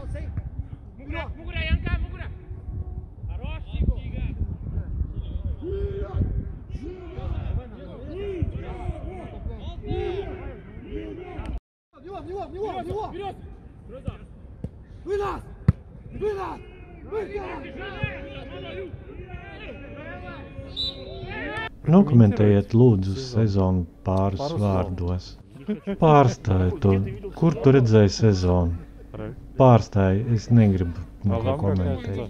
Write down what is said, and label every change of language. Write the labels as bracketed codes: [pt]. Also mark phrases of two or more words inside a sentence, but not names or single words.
[ru] Мугра, Янка, Мугра! Хорош, Тига! В него! Вперед! Вынос! [lv] Nokomentējiet lūdzu sezonu pāris vārdos. Pārstāj to. Kur tu redzēji sezonu? Pārstāj, es negribu neko komentēt.